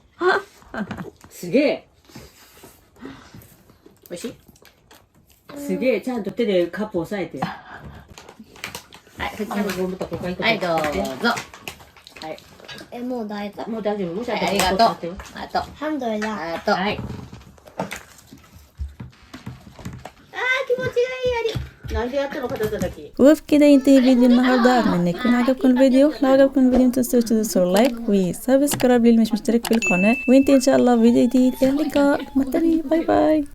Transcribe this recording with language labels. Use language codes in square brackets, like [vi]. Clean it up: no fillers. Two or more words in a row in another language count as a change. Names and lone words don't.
[ja] すげえ。おいしい？すげえ、ちゃんと手でカップ押さえて。はい、はい、どうぞ。はい。もう大丈夫。もう大丈夫？もしありがとう。ありがとう。ハンドルだ。ありがとう。はい。 [ar] وبكده ينتهي فيديو النهاردة. أتمنى يكون عجبكم الفيديو. لو عجبكم الفيديو متنسوش تدوسوا لايك وسبسكرايب للي مش مشترك في القناة. وانتهي إن شاء الله فيديو جديد. إلى اللقاء. [en] bye bye.